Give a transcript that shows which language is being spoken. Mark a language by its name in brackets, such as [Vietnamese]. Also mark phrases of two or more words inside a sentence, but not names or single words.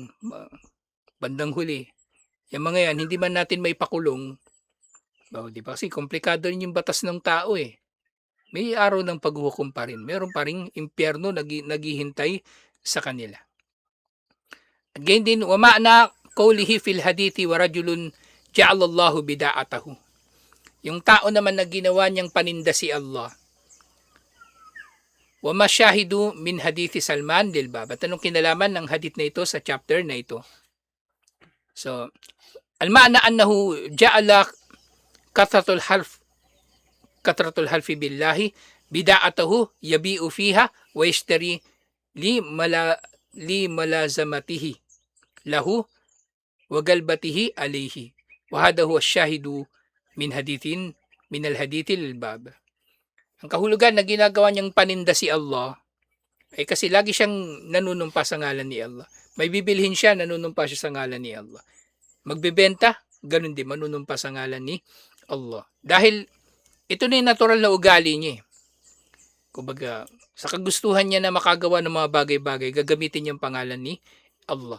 [Filipino] Bandang huli. Yung mga yan, hindi man natin may pakulong. Di ba? Kasi komplikado rin yung batas ng tao May araw ng paghuhukom pa rin. Meron pa rin impyerno naghihintay sa kanila. At ganyan din, [Arabic] ومعنى قوله في الحديث ورجل جعل الله بضاعته. [Filipino] Yung tao naman na ginawa niyang paninda si Allah. [Arabic] والشاهد من حديث سلمان للباب. [Filipino] At anong kinalaman ng hadith na ito sa chapter na ito? So, [Arabic] المعنى أنه جعل كثرة الحلف بالله بضاعته يبيع فيها ويشتري لملازمته له وغلبته عليه. وهذا هو الشاهد من الحديث للباب. [Filipino] Ang kahulugan na ginagawa niyang paninda si Allah ay kasi lagi siyang nanunumpa sa ngalan ni Allah. May bibilhin siya, nanunumpa siya sa ngalan ni Allah. Magbebenta, ganun din, manunumpa sa ngalan ni Allah. Dahil ito na yung natural na ugali niya Kumbaga, sa kagustuhan niya na makagawa ng mga bagay-bagay, gagamitin niya ang pangalan ni Allah.